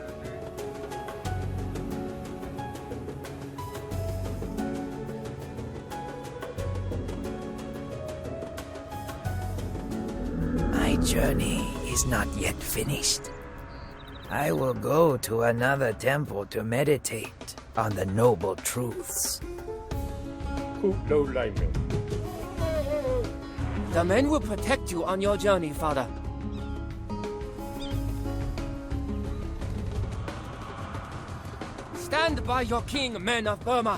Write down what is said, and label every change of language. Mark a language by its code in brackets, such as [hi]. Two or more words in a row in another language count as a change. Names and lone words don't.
[en] My journey is not yet finished. I will go to another temple to meditate on the noble truths. [my] ခုလှုပ်လိုက်မယ် [en] The men will protect you on your journey, Father. Stand by your king, men of Burma.